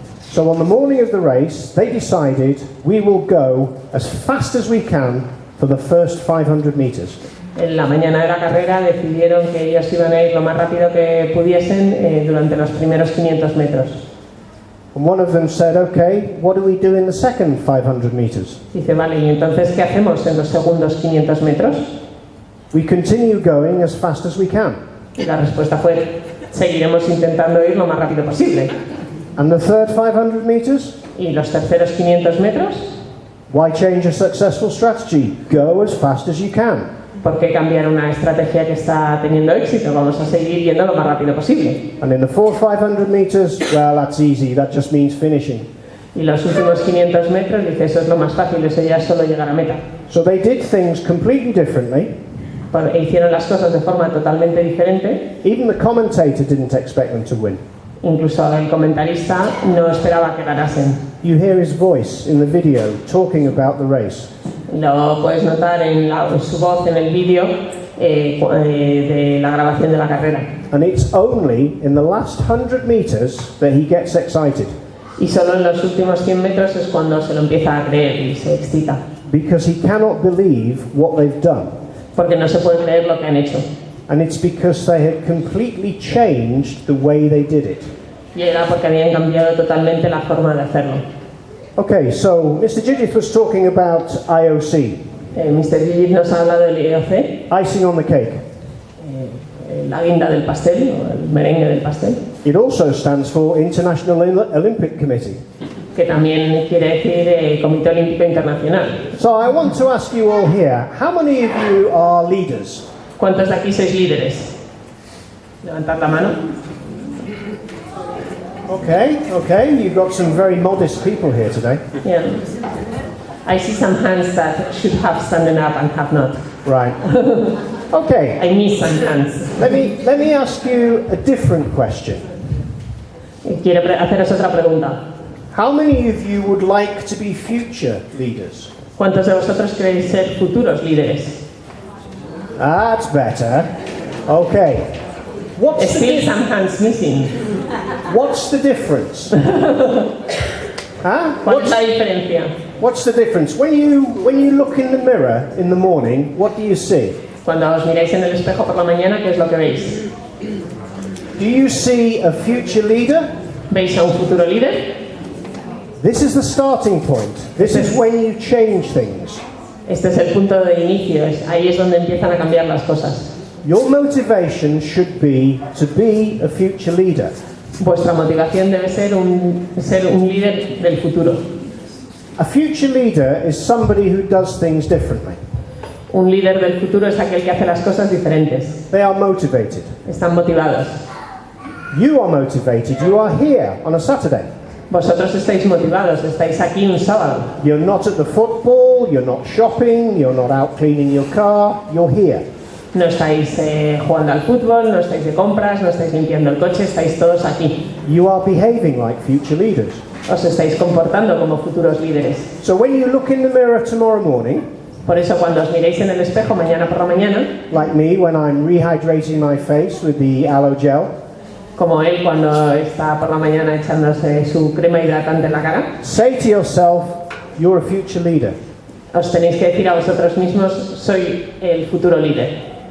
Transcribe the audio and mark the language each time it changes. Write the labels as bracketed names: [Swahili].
[English] So on the morning of the race, they decided we will go as fast as we can for the first 500 meters. [Spanish] En la mañana de la carrera decidieron que ellos iban a ir lo más rápido que pudiesen durante los primeros 500 metros. [English] And one of them said, okay, what do we do in the second 500 meters? [Spanish] Dice, vale, ¿y entonces qué hacemos en los segundos 500 metros? [English] We continue going as fast as we can. [Spanish] Y la respuesta fue, seguiremos intentando ir lo más rápido posible. [English] And the third 500 meters? [Spanish] ¿Y los terceros 500 metros? [English] Why change a successful strategy? Go as fast as you can. [Spanish] ¿Por qué cambiar una estrategia que está teniendo éxito? Vamos a seguir yendo lo más rápido posible. [English] And in the fourth 500 meters, well, that's easy. That just means finishing. [Spanish] Y los últimos 500 metros, dice, eso es lo más fácil, eso ya es solo llegar a meta. [English] So they did things completely differently. [Spanish] Hicieron las cosas de forma totalmente diferente. [English] Even the commentator didn't expect them to win. [Spanish] Incluso el comentarista no esperaba que ganasen. [English] You hear his voice in the video talking about the race. [Spanish] Lo puedes notar en su voz en el vídeo de la grabación de la carrera. [English] And it's only in the last 100 meters that he gets excited. [Spanish] Y solo en los últimos 100 metros es cuando se lo empieza a creer y se excita. [English] Because he cannot believe what they've done. [Spanish] Porque no se puede creer lo que han hecho. [English] And it's because they had completely changed the way they did it. [Spanish] Y era porque habían cambiado totalmente la forma de hacerlo. [English] Okay, so Mr. Judith was talking about IOC. [Spanish] Mr. Higgins nos ha hablado del IOC. [English] Icing on the cake. [Spanish] La guinda del pastel, o el merengue del pastel. [English] It also stands for International Olympic Committee. [Spanish] Que también quiere decir Comité Olímpico Internacional. [English] So I want to ask you all here, how many of you are leaders? [Spanish] ¿Cuántos de aquí sois líderes? Levantad la mano. [English] Okay, you've got some very modest people here today. Yeah. I see some hands that should have standing up and have not. Right. Okay. I miss some hands. Let me ask you a different question. [Spanish] Quiero haceros otra pregunta. [English] How many of you would like to be future leaders? [Spanish] ¿Cuántos de vosotros queréis ser futuros líderes? [English] That's better. Okay. Still some hands missing. What's the difference? Huh? [Spanish] ¿Cuál es la diferencia? [English] What's the difference? When you look in the mirror in the morning, what do you see? [Spanish] Cuando os miráis en el espejo por la mañana, ¿qué es lo que veis? [English] Do you see a future leader? [Spanish] ¿Veis a un futuro líder? [English] This is the starting point. This is when you change things. [Spanish] Este es el punto de inicio, ahí es donde empiezan a cambiar las cosas. [English] Your motivation should be to be a future leader. [Spanish] Vuestra motivación debe ser un líder del futuro. [English] A future leader is somebody who does things differently. [Spanish] Un líder del futuro es aquel que hace las cosas diferentes. [English] They are motivated. [Spanish] Están motivados. [English] You are motivated. You are here on a Saturday. [Spanish] Vosotros estáis motivados, estáis aquí un sábado. [English] You're not at the football, you're not shopping, you're not out cleaning your car, you're here. [Spanish] No estáis jugando al fútbol, no estáis de compras, no estáis limpiando el coche, estáis todos aquí. [English] You are behaving like future leaders. [Spanish] Os estáis comportando como futuros líderes. [English] So when you look in the mirror tomorrow morning, [Spanish] por eso cuando os miréis en el espejo mañana por la mañana, [English] like me when I'm rehydrating my face with the aloe gel, [Spanish] como él cuando está por la mañana echándose su crema hidratante en la cara, [English] say to yourself, you're a future leader. [Spanish] Os tenéis que decir a vosotros mismos, soy el futuro líder.